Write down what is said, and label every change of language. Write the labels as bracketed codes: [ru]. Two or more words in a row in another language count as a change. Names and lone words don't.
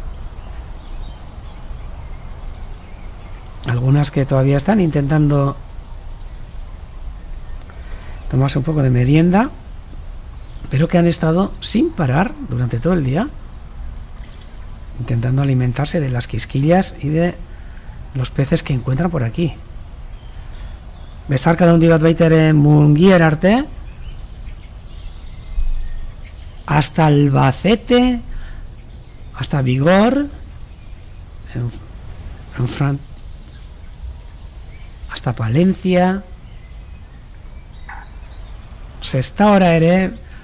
[es] Algunas que todavía están intentando tomarse un poco de merienda, pero que han estado sin parar durante todo el día intentando alimentarse de las quisquillas y de los peces que encuentran por aquí. [eu] Besarka handi bat baita ere Mungier arte, [es] hasta Albacete, hasta Vigor, hasta Palencia, Sestaora ere.